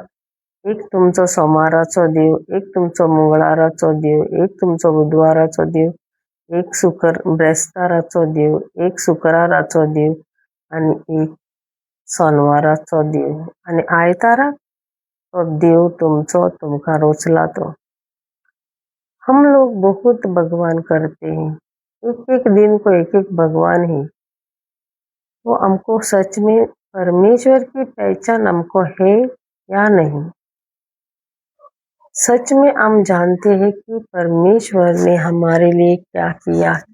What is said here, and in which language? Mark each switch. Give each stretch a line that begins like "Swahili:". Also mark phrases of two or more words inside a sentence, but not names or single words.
Konkani: एक तुमचो सोमाराचो देव, एक तुमचो मंगळाराचो देव, एक तुमचो बुधवाराचो देव, एक ब्रेस्ताराचो देव, एक शुक्राराचो देव आनी एक सोनवाराचो देव, आनी आयताराक तो देव तुमचो तुमकां रोचला तो.
Hindi: हम लोग बहुत भगवान करते हैं, एक एक दिन को एक एक भगवान है। वो हमको सच में परमेश्वर की पहचान हमको है या नहीं? सच में हम जानते हैं कि परमेश्वर ने हमारे लिए क्या किया?